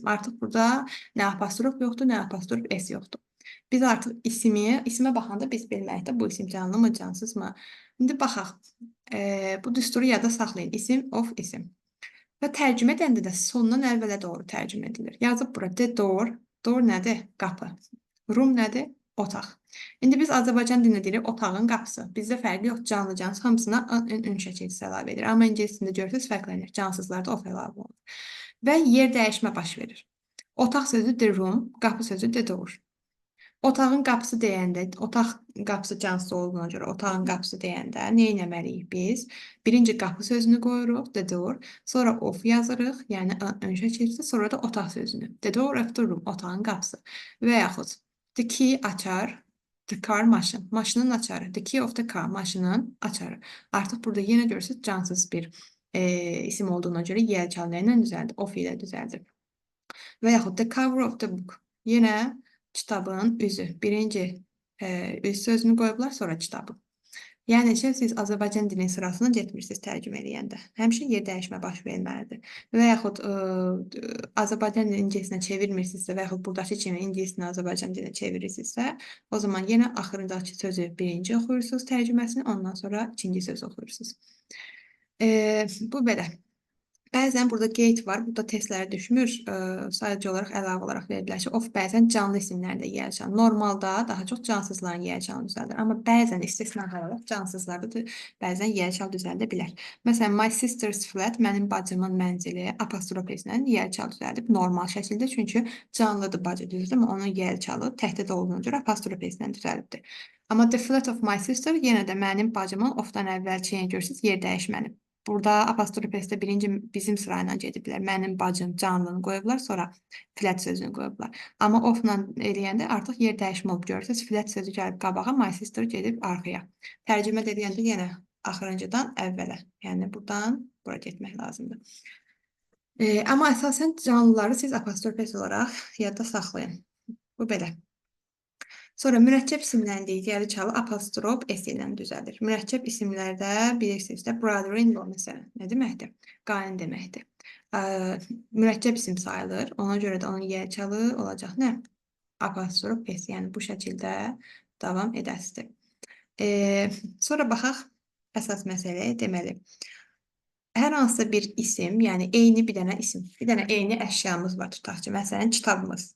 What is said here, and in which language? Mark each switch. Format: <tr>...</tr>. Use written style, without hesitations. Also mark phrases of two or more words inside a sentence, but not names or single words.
<az>Artıq burada nə apostrof yoxdur, nə apostrof S yoxdur. Biz artıq isimə baxanda biz bilməkdə bu isim canlı mı, cansız mı? İndi baxaq. Bu düsturu yada saxlayın. İsim of isim. Və tərcümə edəndə də sondan əvvələ doğru tərcümə edilir. Yazıb bura</az> <en>the door.</en> <az>Door nədir? Qapı. Room nədir? Otaq. İndi biz Azərbaycan dilində deyirik otağın qapısı. Bizdə fərqi yox, canlı cansız hamısına ün şəkilçisi əlavə edir. Amma ingilis dilində görürsünüz fərqlənir. Cansızlarda of əlavə olunur. Və yer dəyişmə baş verir. Otaq sözü</az> <en>the room,</en> <az>qapı sözü</az> <en>the door.</en> <az>Otağın qapısı deyəndə, otaq qapısı cansız olduğuna görə otağın qapısı deyəndə nə etməliyik biz? Birinci qapı sözünü qoyuruq,</az> <en>the door,</en> <az>sonra of yazırıq, yəni ön şəkilçisi, sonra da otaq sözünü.</az> <en>The door of the room,</en> <az>otağın qapısı. Və yaxud</az> <en>the key</en> <az>açar,</az> <en>the car</en> <az>maşın, maşının açarı,</az> <en>the key of the car,</en> <az>maşının açarı. Artıq burada yenə görürsünüz cansız bir isim olduğuna görə yer çalını ilə düzəldir, of ilə düzəldir. Və yaxud</az> <en>the cover of the book,</en> <az>yenə kitabın üzü. Birinci üz sözünü qoyublar, sonra kitabı. Yəni ki, siz Azərbaycan dilinin sırasına getmirsiniz tərcümə eləyəndə. Həmişə yer dəyişmə baş verməlidir. Və yaxud Azərbaycan dilini ingilisinə çevirmirsinizsə və yaxud buradakı kimi ingilisini Azərbaycan dilinə çevirirsinizsə, o zaman yenə axırıncakı sözü birinci oxuyursunuz tərcüməsini, ondan sonra ikinci sözü oxuyursunuz. Bu belə. Bəzən burada gate var, burada testlərə düşmür. Sadəcə olaraq əlavə olaraq verililər ki, of bəzən canlı isimlərdə yer çalınır. Normalda daha çox cansızların yer çalını düzəldir. Amma bəzən istisna olaraq cansızlarda da bəzən yer çal düzəldə bilər. Məsələn,</az> <en>my sister's flat,</en> <az>mənim bacımın mənzili apostrof ilə yer çal düzəldib normal şəkildə. Çünki canlıdır bacı, düzdürmü? Onun yer çalı təhdid olduğuna görə apostrof ilə düzəlibdir. Amma</az> <en>the flat of my sister</en> <az>yenə də mənim bacımın ofdan əvvəlki görürsünüz yer dəyişməni. Burada apostrof S-də birinci bizim sırayla gediblər. Mənim bacım canlını qoyublar, sonra flat sözünü qoyublar. Amma ofla eləyəndə artıq yer dəyişmə olub görürsünüz. Flat sözü gəlib qabağa,</az> <en>my sister</en> <az>gedib arxaya. Tərcümə edəndə yenə axırıncıdan əvvələ. Yəni buradan bura getmək lazımdır. Amma əsasən canlıları siz apostrof S olaraq yadda saxlayın. Bu belə. Sonra mürəkkəb isimlərin digəri çalı apostrof S ilə düzəlir. Mürəkkəb isimlərdə bilirsiniz də brother-in-law məsələn nə deməkdir? Qayn deməkdir. Mürəkkəb isim sayılır. Ona görə də onun yer çalı olacaq nə? Apostrof S. Yəni bu şəkildə davam edəsidir. Sonra baxaq əsas məsələyə deməli. Hər hansısa bir isim, yəni eyni bir dənə isim, bir dənə eyni əşyamız var tutaq ki, məsələn kitabımız.</az>